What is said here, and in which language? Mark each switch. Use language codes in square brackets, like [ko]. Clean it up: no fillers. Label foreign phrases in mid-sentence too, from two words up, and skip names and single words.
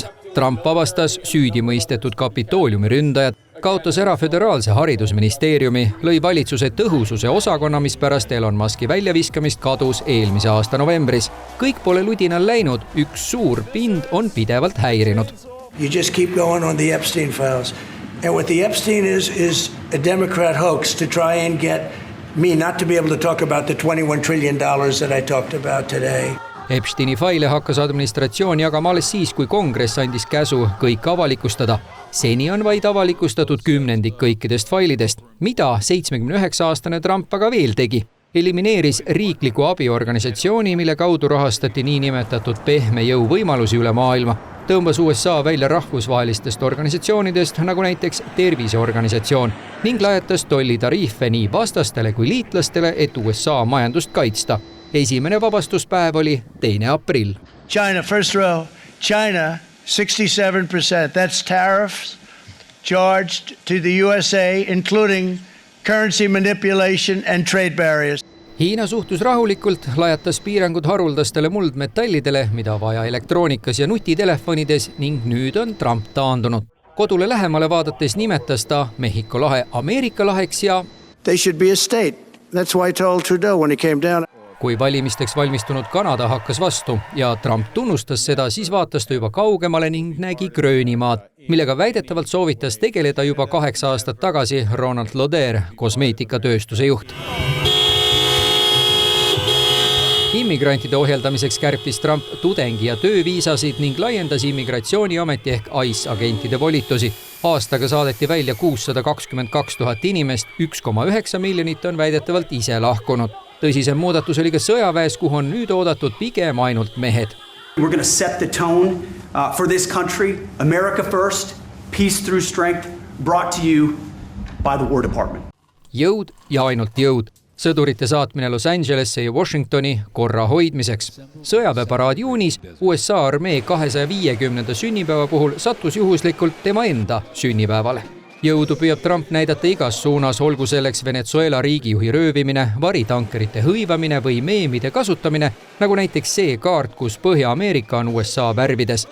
[et] Trump avastas süüdi mõistetud Kapitooliumi ründajad, kaotas ära föderaalse haridusministeeriumi, lõi valitsuse tõhususe osakonna, mis pärast Elon Muski väljaviskamist kadus eelmise aasta novembris. Kõik pole ludinal läinud, üks suur pind on pidevalt häirinud. [en] You just keep going on the Epstein files. And what the Epstein is a Democrat hoax to try and get me not to be able to talk about the $21 trillion that I talked about today. [et] Epsteini faile hakkas administratsioon jagama alles siis, kui kongress andis käsu kõik avalikustada. Seni on vaid avalikustatud 10% kõikidest failidest, mida 79-aastane Trump aga veel tegi. Elimineeris riikliku abiorganisatsiooni, mille kaudu rahastati niinimetatud pehme jõu võimalusi üle maailma. Tõmbas USA välja rahvusvahelistest organisatsioonidest, nagu näiteks terviseorganisatsioon, ning lajatas tollitariife nii vastastele kui liitlastele, et USA majandust kaitsta. Esimene vabastuspäev oli 2. aprill. [en] China, first row. China, 67%. That's tariffs charged to the USA, including currency manipulation and trade barriers. [et] Hiina suhtus rahulikult, lajatas piirangud haruldastele muldmetallidele, mida vaja elektroonikas ja nutitelefonides, ning nüüd on Trump taandunud. Kodule lähemale vaadates nimetas ta Mehhiko lahe Ameerika laheks ja [en] They should be a state. That's why I told Trudeau when he came down. [et] Kui valimisteks valmistunud Kanada hakkas vastu ja Trump tunnustas seda, siis vaatas ta juba kaugemale ning nägi Gröönimaad, millega väidetavalt soovitas tegeleda juba 8 aastat tagasi Ronald Lauder, kosmeetikatööstuse juht. Immigrantide ohjeldamiseks kärpis Trump tudengi- ja tööviisasid ning laiendas immigratsiooniameti ehk ICE agentide volitusi. Aastaga saadeti välja 622 000 inimest, 1,9 miljonit on väidetavalt ise lahkunud. Tõsisem muudatus oli ka sõjaväes, kuhu on nüüd oodatud pigem ainult mehed. [en] We're going to set the tone for this country. America first, peace through strength, brought to you by the War Department. [et] Jõud ja ainult jõud. Sõdurite saatmine Los Angelesse ja Washingtoni korra hoidmiseks. Sõjaväeparaad juunis USA armee 250. sünnipäeva puhul sattus juhuslikult tema enda sünnipäevale. Jõudu püüab Trump näidata igas suunas, olgu selleks Venezuela riigijuhi röövimine, varitankerite hõivamine või meemide kasutamine, nagu näiteks see kaart, kus Põhja-Ameerika on USA värvides.